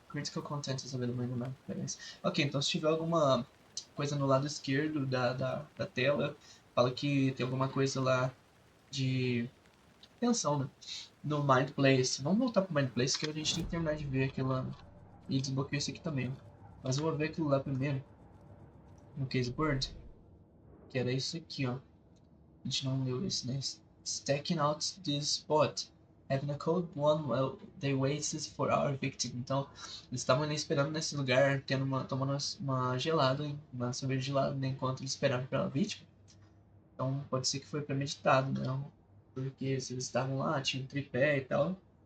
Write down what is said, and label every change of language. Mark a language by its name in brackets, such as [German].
[English] Critical content is available in the map. [Portuguese] Ok, então se tiver alguma coisa no lado esquerdo da tela, fala que tem alguma coisa lá de tensão, né? No Mind Place. Vamos voltar pro Mind Place que a gente tem que terminar de ver aquilo lá. E desbloquear isso aqui também. Mas eu vou ver aquilo lá primeiro. No Caseboard. Que era isso aqui, ó. A gente não leu isso, né? [English] Stacking out this spot. Having a cold one while they waited for our victim. [Portuguese] Então, eles estavam ali esperando nesse lugar, tomando uma gelada, uma cerveja gelada, né, enquanto eles esperavam pela vítima. Então, pode ser que foi premeditado, né? Porque se eles estavam lá, tinha um tripé e tal.